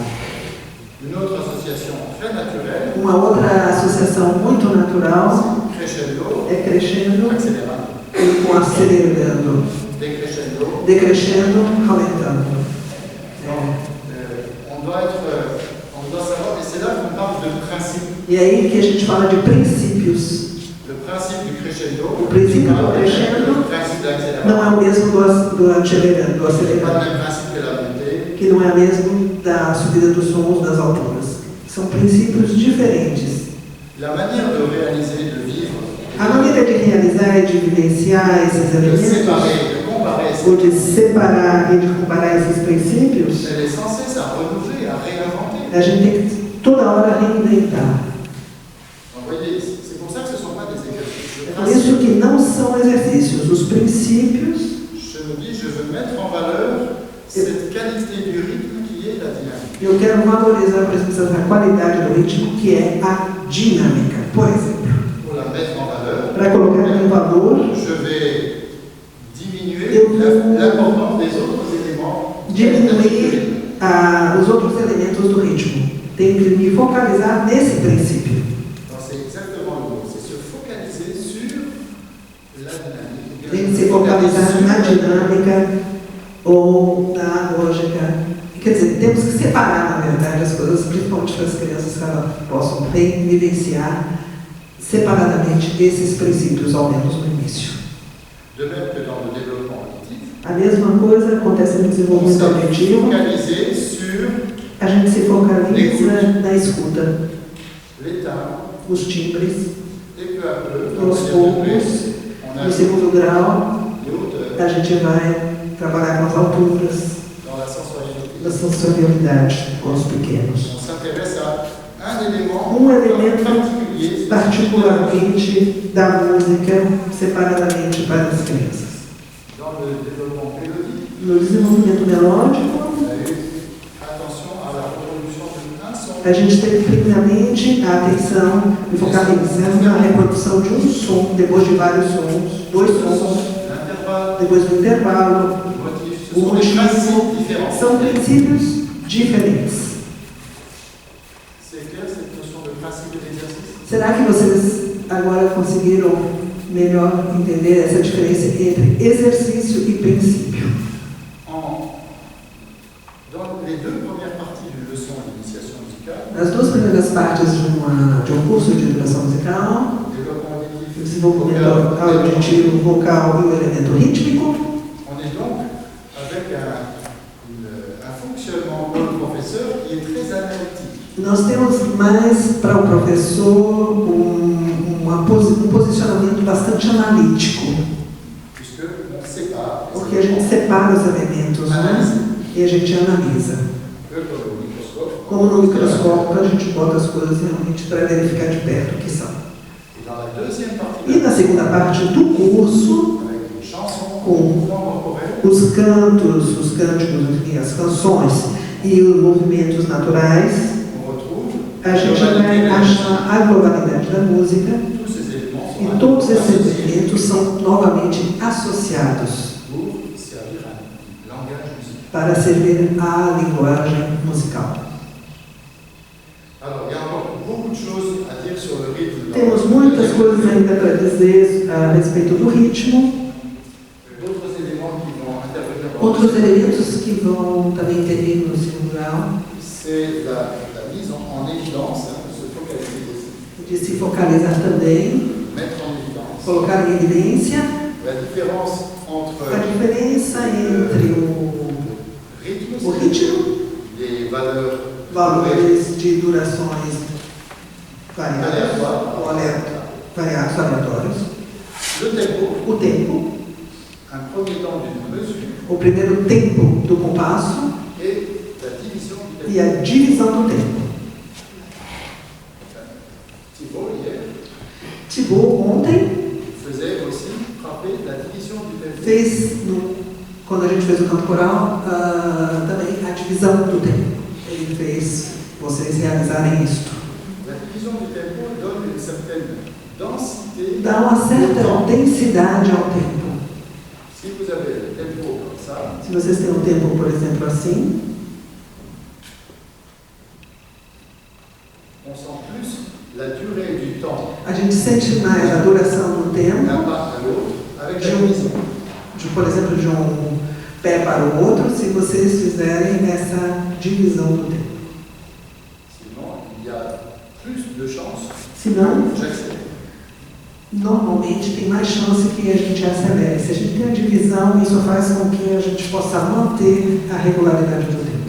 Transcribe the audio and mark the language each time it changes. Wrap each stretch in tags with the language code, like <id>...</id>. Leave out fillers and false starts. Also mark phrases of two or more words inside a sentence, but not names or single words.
<fr>Une autre association très naturelle,</fr> <pt>Uma outra associação muito natural crescendo, é crescendo</pt> <fr>accélérant,</fr> <pt>e com acelerando,</pt> <fr>décrescendo.</fr> <pt>decrescendo, aumentando.</pt> <fr>On doit savoir, et c'est là qu'on parle de principe.</fr> <pt>E aí que a gente fala de princípios.</pt> <fr>Le principe du crescendo,</fr> <pt>O princípio do</pt> <fr>le crescendo principe de l'accélération,</fr> <pt>não é o mesmo do acelerando, do</pt> <fr>c'est pas le</fr> <pt>acelerando,</pt> <fr>même principe que la montée.</fr> <pt>que não é o mesmo da subida dos sons das alturas. São princípios diferentes.</pt> <fr>La manière de réaliser, de vivre,</fr> <pt>A maneira de realizar e de vivenciar esses</pt> <fr>de</fr> <pt>elementos,</pt> <fr>séparer, de comparer,</fr> <pt>ou de separar e de comparar esses princípios,</pt> <fr>elle est sans cesse à renouveler, à réinventer.</fr> <pt>a gente tem que toda hora reinventar.</pt> <fr>Vous voyez, c'est pour ça que ce ne sont pas des exercices.</fr> <pt>É por isso que não são exercícios. Os princípios,</pt> <fr>Je me dis, je veux mettre en valeur cette qualité du rythme qui est la dynamique.</fr> <pt>eu quero valorizar, por exemplo, a qualidade do ritmo, que é a dinâmica. Por exemplo,</pt> <fr>Pour la mettre en valeur,</fr> <pt>para colocar em valor,</pt> <fr>je vais diminuer</fr> <pt>Eu-</pt> <fr>l'importance des autres éléments.</fr> <pt>diminuir os outros elementos do ritmo. Tenho que me focalizar nesse princípio.</pt> <fr>Donc, c'est exactement le mot, c'est se focaliser sur la dynamique.</fr> <pt>Tem que se focalizar na dinâmica ou na lógica. Quer dizer, temos que separar, na verdade, as coisas, principalmente para as crianças, que elas possam vivenciar separadamente esses princípios, ao menos no início.</pt> <fr>De même que dans le développement auditif,</fr> <pt>A mesma coisa acontece no</pt> <fr>on</fr> <pt>desenvolvimento</pt> <fr>s'est</fr> <pt>auditivo.</pt> <fr>focalisé sur</fr> <pt>A gente se focaliza na escuta,</pt> <fr>les timbres,</fr> <pt>os timbres,</pt> <fr>et peu à peu,</fr> <pt>aos</pt> <fr>dans le deuxième degré,</fr> <pt>poucos,</pt> <fr>on a</fr> <pt>no segundo grau,</pt> <fr>les hauteurs.</fr> <pt>A gente vai trabalhar com as alturas,</pt> <fr>dans la sensorialité.</fr> <pt>da sensorialidade com os pequenos.</pt> <fr>On s'intéresse à un élément Élément particulier,</fr> <pt>particularmente da música, separadamente para as crianças.</pt> <fr>dans le développement mélodique.</fr> <pt>No desenvolvimento melódico,</pt> <fr>On a eu attention à la reproduction d'un son.</fr> <pt>a gente teve primeiramente a atenção e focalizando na reprodução de um som, depois de vários sons, dois sons,</pt> <fr>L'intervalle,</fr> <pt>depois do intervalo,</pt> <fr>le motif, ce</fr> <pt>o</pt> <fr>sont des principes</fr> <pt>motivo,</pt> <fr>différents.</fr> <pt>são princípios diferentes.</pt> <fr>C'est clair cette notion de principe de l'exercice?</fr> <pt>Será que vocês agora conseguiram melhor entender essa diferença entre exercício e princípio?</pt> <fr>Dans les deux premières parties d'une leçon d'initiation musicale,</fr> <pt>Nas duas primeiras partes de um curso de educação musical,</pt> <fr>développement</fr> <pt>o</pt> <fr>auditif,</fr> <pt>desenvolvimento auditivo, vocal e o elemento rítmico,</pt> <fr>on est donc avec un fonctionnement pour le professeur qui est très analytique.</fr> <pt>nós temos mais para o professor um posicionamento bastante analítico, Puisque on sépare, porque a gente separa os elementos, né? E a gente analisa.</pt> <fr>comme au microscope,</fr> <pt>Como no microscópio, a gente bota as coisas realmente para verificar de perto o que são.</pt> <fr>Et dans la deuxième partie,</fr> <pt>E na segunda parte do curso,</pt> <fr>avec les chansons,</fr> <pt>Com</pt> <fr>le mouvement corporel,</fr> <pt>os cantos, os cânticos e as canções e os movimentos naturais,</pt> <fr>on retrouve</fr> <pt>a gente vai achar a globalidade da música</pt> <fr>tous ces éléments sont</fr> <pt>e todos esses</pt> <fr>associés</fr> <pt>elementos são novamente associados</pt> <fr>pour servir un langage musical.</fr> <pt>para servir à linguagem musical.</pt> <fr>Alors, il y a encore beaucoup de choses à dire sur le rythme.</fr> <pt>Temos muitas coisas ainda para dizer a respeito do ritmo,</pt> <fr>D'autres éléments qui vont intervenir dans</fr> <pt>outros elementos que vão também intervir no segundo grau,</pt> <fr>c'est la mise en évidence, de se focaliser aussi,</fr> <pt>de se focalizar também,</pt> <fr>mettre en évidence</fr> <pt>colocar em evidência</pt> <fr>la différence entre</fr> <pt>a diferença entre</pt> <fr>rythme,</fr> <pt>o ritmo,</pt> <fr>des valeurs</fr> <pt>valores de durações variadas,</pt> <fr>aléatoires,</fr> <pt>variados, aleatórios,</pt> <fr>le tempo,</fr> <pt>o tempo,</pt> <fr>un premier temps d'une mesure</fr> <pt>o primeiro tempo do compasso</pt> <fr>et la division du tempo.</fr> <pt>e a divisão do tempo.</pt> <fr>Thibaut, hier,</fr> <pt>Thibaut, ontem,</pt> <fr>faisait aussi frapper la division du tempo.</fr> <pt>fez, quando a gente fez o canto coral, também a divisão do tempo. Ele fez vocês realizarem isto.</pt> <fr>La division du tempo donne une certaine densité.</fr> <pt>Dá uma certa densidade ao tempo.</pt> <fr>Si vous avez le tempo comme ça,</fr> <pt>Se vocês têm um tempo, por exemplo, assim,</pt> <fr>on sent plus la durée du temps</fr> <pt>a gente sente mais a duração do tempo,</pt> <fr>d'un pas à l'autre avec la division.</fr> <pt>por exemplo, de um pé para o outro, se vocês fizerem essa divisão do tempo.</pt> <fr>Sinon, il y a plus de chances</fr> <pt>Senão,</pt> <fr>que j'accélère.</fr> <pt>normalmente tem mais chance que a gente acelere. Se a gente tem a divisão, isso faz com que a gente possa manter a regularidade do tempo.</pt>